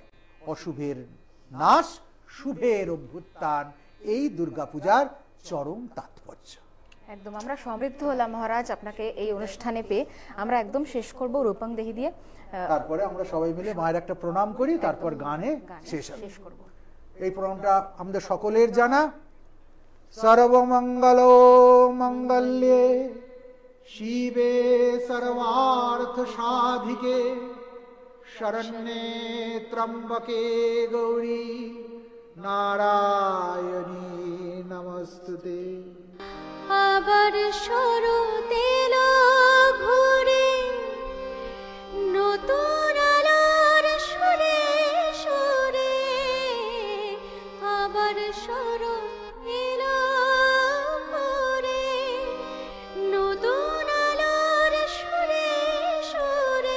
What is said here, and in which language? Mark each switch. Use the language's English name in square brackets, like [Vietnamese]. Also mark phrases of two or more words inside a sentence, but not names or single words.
[Bangla] অশুভের নাশ, শুভের অভ্যুত্থান, এই দুর্গাপূজার চরম তাৎপর্য। একদম আমরা সমৃদ্ধ হলাম মহারাজ আপনাকে এই অনুষ্ঠানে পেয়ে। আমরা একদম শেষ করব [Sanskrit] রূপং দেহি [Bangla] দিয়ে, তারপরে আমরা সবাই মিলে মায়ের একটা প্রণাম করি, তারপর গানে শেষ করব। এই প্রণামটা আমাদের সকলের জানা। [Sanskrit] সর্বমঙ্গল মঙ্গল্যে শিবে সর্বার্থ সাধিকে শরণ্যে ত্র্যম্বকে গৌরী নারায়ণী নমস্তুতে। [Bangla] আবার শরৎ এলো ঘুরে, নতুন আলোর সুরে সুরে। আবার শরৎ এলো ঘুরে, নতুন আলোর সুরে সুরে।